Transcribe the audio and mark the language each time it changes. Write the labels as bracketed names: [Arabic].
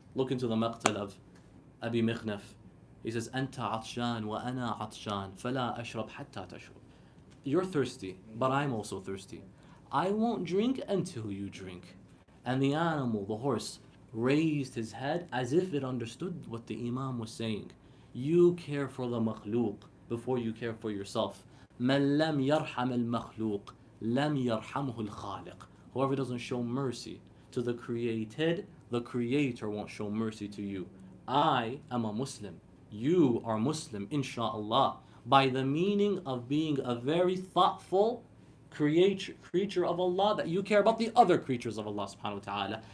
[English] Look into the maqtal of Abi Mikhnaf. He says, [Arabic] Anta atshan wa ana atshan, fala ashrab hatta tashrab. [English] You're thirsty, but I'm also thirsty. I won't drink until you drink. And the animal, the horse, raised his head as if it understood what the Imam was saying. You care for the makhlooq before you care for yourself. [Arabic] من لم يرحم المخلوق لم يرحمه الخالق. [English] Whoever doesn't show mercy to the created, the creator won't show mercy to you. I am a Muslim. You are Muslim, inshaAllah, by the meaning of being a very thoughtful creature of Allah, that you care about the other creatures of Allah subhanahu wa ta'ala.